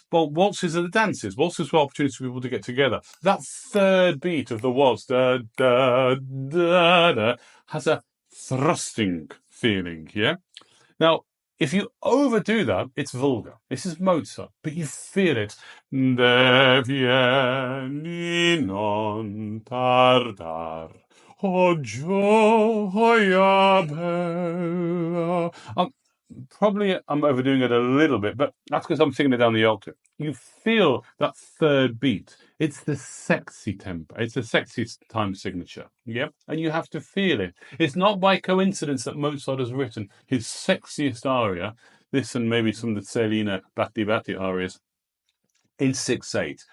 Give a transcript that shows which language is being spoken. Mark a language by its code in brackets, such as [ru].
[en] Well, waltzes are the dances. Waltzes were opportunities for people to get together. That third beat of the waltz, da da da da, has a thrusting feeling. Yeah. Now, if you overdo that, it's vulgar. This is Mozart, but you feel it. [it] Deh vieni, non tardar, o gioia bella. [en] I'm overdoing it a little bit, but that's because I'm singing it down the octave. You feel that third beat. It's the sexy tempo. It's the sexy time signature. Yeah? And you have to feel it. It's not by coincidence that Mozart has written his sexiest aria, this and maybe some of the Selina Batti Batti arias, in 6/8.